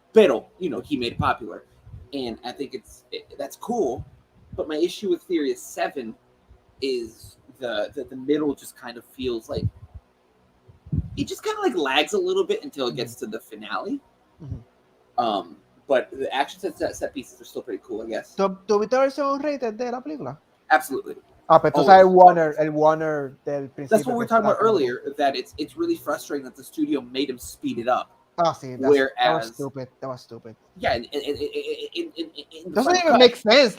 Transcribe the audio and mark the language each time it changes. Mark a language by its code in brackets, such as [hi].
[en] Pero, he made it popular, and I think that's cool. But my issue with Furious 7 is the middle just kind of feels like it just kind of like lags a little bit until it gets to the finale. Mm-hmm. But the action set pieces are still pretty cool, I guess. [es] ¿Tuviste la versión rated de la película? [en] Absolutely. [es] Pero entonces el Warner del principio. [en] That's what we were talking about earlier, that it's really frustrating that the studio made him speed it up. Sí, that was stupid. Yeah, it doesn't even make sense.